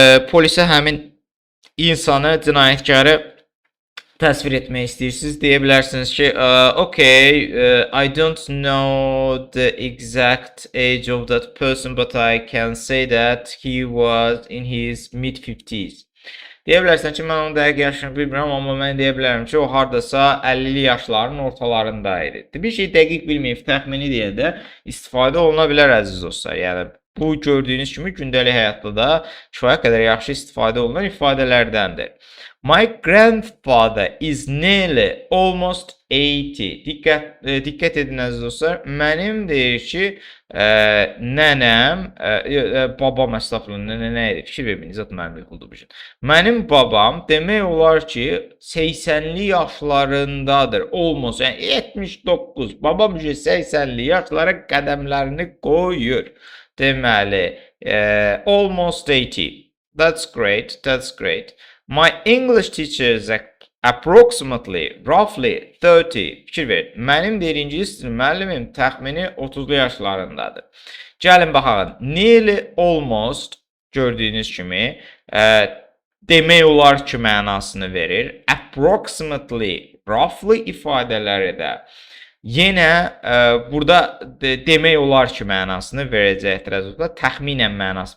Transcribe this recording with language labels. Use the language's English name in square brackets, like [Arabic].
[Azerbaijani] Polisə həmin insanı, cinayətkarı təsvir etmək istəyirsiniz. Deyə bilərsiniz ki, [English] okay, I don't know the exact age of that person, but I can say that he was in his mid 50s. [Azerbaijani] Deyə bilərsən ki, mən onun dəqiq yaşını bilmirəm, amma mən deyə bilərəm ki, o hardasa 50'li yaşların ortalarında idi. Bir şey dəqiq bilməyib, təxmini deyə də istifadə oluna bilər əziz dostlar. Yəni bu gördüyünüz kimi gündəlik həyatda da kifayət qədər yaxşı istifadə olunan ifadələrdəndir. [English] My grandfather is nearly almost 80. [Azerbaijani] Diqqət edin əziz dostlar. Mənim deyir ki, nənəm, babam əstəğfurullah, nə idi? Fikir verməyin, zat mənim yıxıldı bu gün. Mənim babam demək olar ki, 80'li yaşlarındadır. Almost, yəni 79. Babam 80'li yaşlara qədəmlərini qoyur. Deməli, almost 80. [English] That's great, that's great. My English teacher is approximately, roughly 30. [Azerbaijani] Fikir verin. Mənim deyir, ingilis dili müəllimim təxmini 30'lu yaşlarındadır. Gəlin baxaq. Nearly, almost gördüyünüz kimi demək olar ki mənasını verir. Approximately, roughly ifadələri də yenə burada demək olar ki mənasını verəcəkdir. Təxminən mənası.